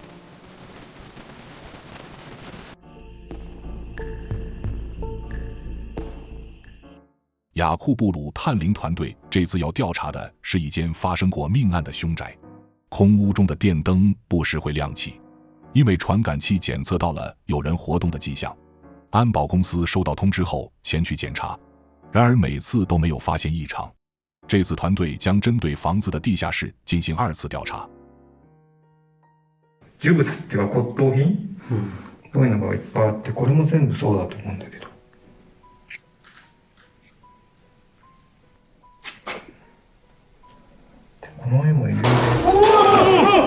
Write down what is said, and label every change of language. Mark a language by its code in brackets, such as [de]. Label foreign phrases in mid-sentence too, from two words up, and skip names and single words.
[zh] 雅库布鲁探灵团队这次要调查的是一间发生过命案的凶宅，空屋中的电灯不时会亮起，因为传感器检测到了有人活动的迹象。安保公司收到通知后前去检查，然而每次都没有发现异常。这次团队将针对房子的地下室进行2次调查。 [ja] 呪物っていうか骨董品、こういうのがいっぱいあって、これも全部そうだと思うんだけど。この絵もいるよね。